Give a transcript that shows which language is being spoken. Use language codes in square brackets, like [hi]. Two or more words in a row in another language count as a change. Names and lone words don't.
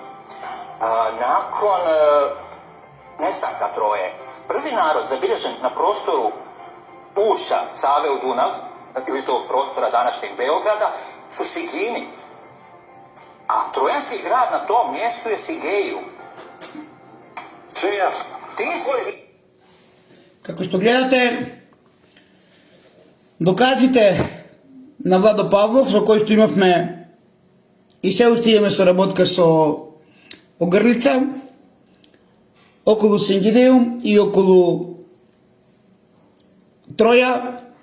[sr] Nakon nestanka Troje, prvi narod zabilježen na prostoru ušća Save u Dunav, ili tog prostora današnjeg Beograda, su Sigini. A trojanski grad na tom mjestu je Sigejum. Sve jasno. [mk] Како што гледате, доказите на Владо Павлов, со кој што имавме и се уште имаме соработка со Огрлица, околу Сингидеум и околу Троја.